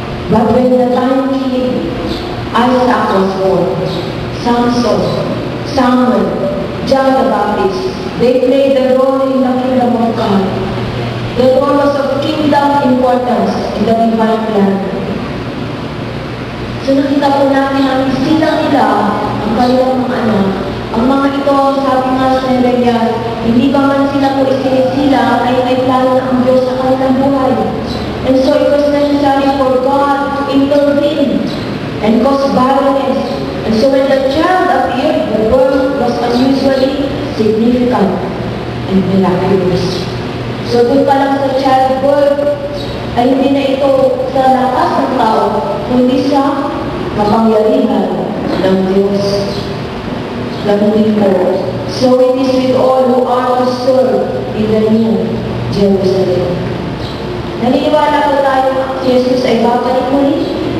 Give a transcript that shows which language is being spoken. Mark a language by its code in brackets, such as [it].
[en] But when the time came, Isaac was born, Samson, Samuel, John the Baptist. They played the role in the kingdom of God. The role was of kingdom importance in the divine plan. [tl] So nakita po namin ang isilang nila, ang kanilang mga anak. Ang mga ito, sabi nga sa Nehemiah, hindi pa man sila po isinisila, ay may plano na ang Diyos sa kanilang buhay. [en] And so it was necessary for God to intervene and cause barrenness. And so when the child appeared, the birth was unusually significant and miraculous. [tl] So doon pa lang sa childbirth, ay hindi na ito sa lakas ng tao, kundi sa kapangyarihan ng Diyos. Ganun po. [en] So it is with all who are to serve in the new Jerusalem. [tl] Naniniwala po tayo si Jesus ay babalik muli.